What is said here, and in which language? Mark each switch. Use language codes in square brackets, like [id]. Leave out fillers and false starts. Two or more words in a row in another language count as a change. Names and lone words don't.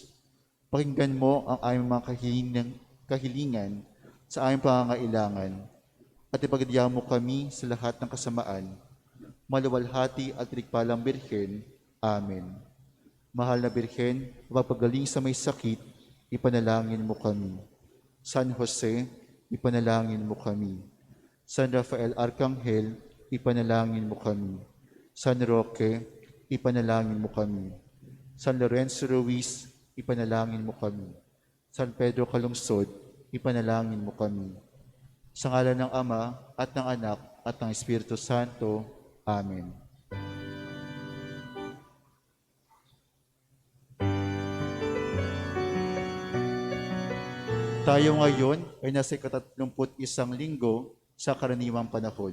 [tl] Pakinggan mo ang aming mga kahilingan sa aming pangangailangan at ipagdya mo kami sa lahat ng kasamaan. Maluwalhati at ligpalang Birhen. Amen. Mahal na Birhen, mapagaling sa may sakit, ipanalangin mo kami. San Jose, ipanalangin mo kami. San Rafael Arcangel, ipanalangin mo kami. San Roque, ipanalangin mo kami. San Lorenzo Ruiz, ipanalangin mo kami. San Pedro Calungsod, ipanalangin mo kami. Sa ngalan ng Ama, at ng Anak, at ng Espiritu Santo. Amen. Tayo ngayon ay nasa 31 linggo sa karaniwang panahon.